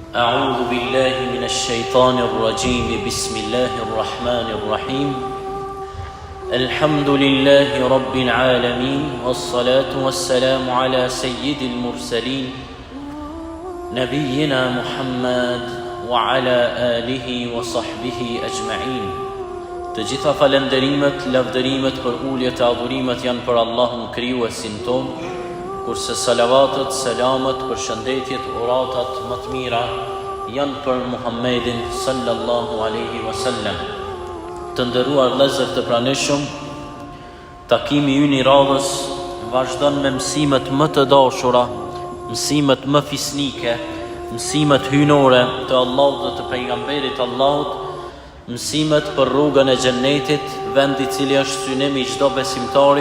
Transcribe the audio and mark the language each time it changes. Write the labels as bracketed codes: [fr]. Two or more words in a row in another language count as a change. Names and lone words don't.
[ar] أعوذ بالله من الشيطان الرجيم بسم الله الرحمن الرحيم الحمد لله رب العالمين والصلاة والسلام على سيد المرسلين نبينا محمد وعلى آله وصحبه أجمعين. [sq] Të gjitha falenderimet, lavdërimet për uljet e adhurimet janë për Allahun krijuesin ton, kurse salavatet, selamet, përshëndetjet, uratat më të mira janë për Muhammedin [ar] صلى الله عليه وسلم. [sq] Të nderuar vëllezër të pranishëm, takimi ynë i radhës vazhdon me mësimet më të dashura, mësimet më fisnike, mësimet hynore të Allahut dhe të pejgamberit Allahut, mësimet për rrugën e xhennetit, vendi i cili është synimi i çdo besimtari.